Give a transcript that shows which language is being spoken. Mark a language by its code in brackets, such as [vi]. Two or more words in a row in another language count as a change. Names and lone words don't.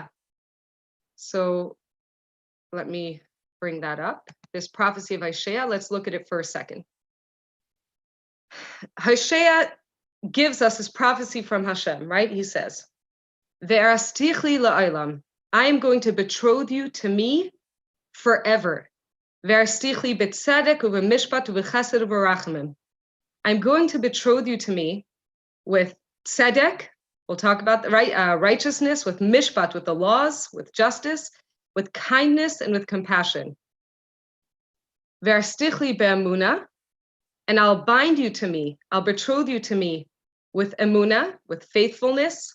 [en] So let me bring that up. This prophecy of Nshei, let's look at it for a second. Nshei gives us this prophecy from Hashem, right? He says, [he] וארשתיך לי לעולם, [en] I am going to betroth you to me forever. [he] וארשתיך לי בצדק ובמשפט ובחסד וברחמים. [en] I'm going to betroth you to me with tzedek. We'll talk about the righteousness, with mishpat, with the laws, with justice, with kindness, and with compassion. [he] וארשתיך לי באמונה, [en] and I'll bind you to me, I'll betroth you to me with emuna, with faithfulness.